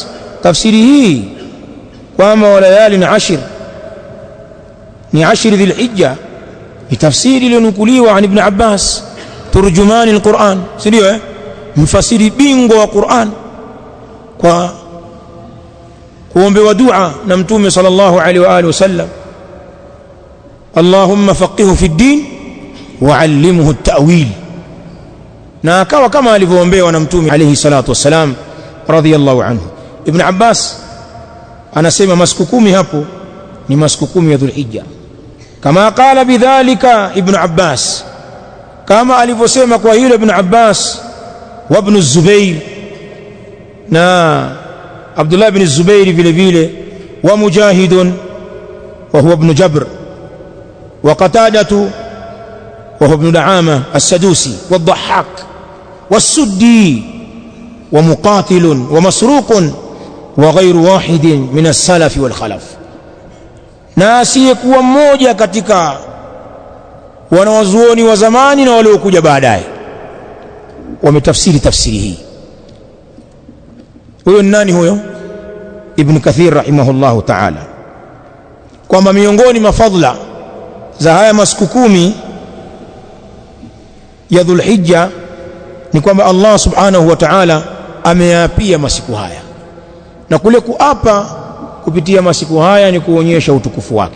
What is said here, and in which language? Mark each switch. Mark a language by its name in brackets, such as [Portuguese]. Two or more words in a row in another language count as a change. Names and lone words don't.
[Swahili] Tafsiri hii kwamba [Arabic] وليال 10 [Swahili] ni 10 Dhulhijja ni tafsiri iliyonukuliwa an Ibn Abbas, [Arabic] ترجمان القرآن, [Swahili] si ndio? Mfasiri bingwa wa Qur'an, kwa kuombewa dua na Mtume [Arabic] صلى الله عليه وعلى آله وسلم, اللهم فقهه في الدين وعلمه التأويل, [Swahili] na akawa kama alivyoombewa na Mtume [Arabic] عليه الصلاة والسلام رضي الله عنه. [Swahili] Ibn Abbas anasema masiku 10 hapo ni masiku 10 ya Dhulhijja, kama [Arabic] قال بذلك [Swahili] Ibn Abbas, kama alivyosema kwa hilo Ibn Abbas wa Ibn Zubair, na Abdullah ibn Zubair vile vile, [Arabic] ومجاهد وهو ابن جبر وقتادة وهو ابن دعامة السدوسي والضحاك والسدي ومقاتل ومسروق وغير واحد من السلف والخلف, [Swahili] na asiyekuwa mmoja katika wanawazuoni wa zamani na waliokuja baadaye. wametafsiri tafsiri hii. Huyo ni nani huyo? Ibn Kathir [Arabic] رحمه الله تعالى, [Swahili] kwamba miongoni mafadhila za haya masiku 10 ya Dhulhijja ni kwamba Allah [Arabic] سبحانه وتعالى [Swahili] ameapia masiku haya, na kule kuapa kupitia masiku haya ni kuonyesha utukufu wake.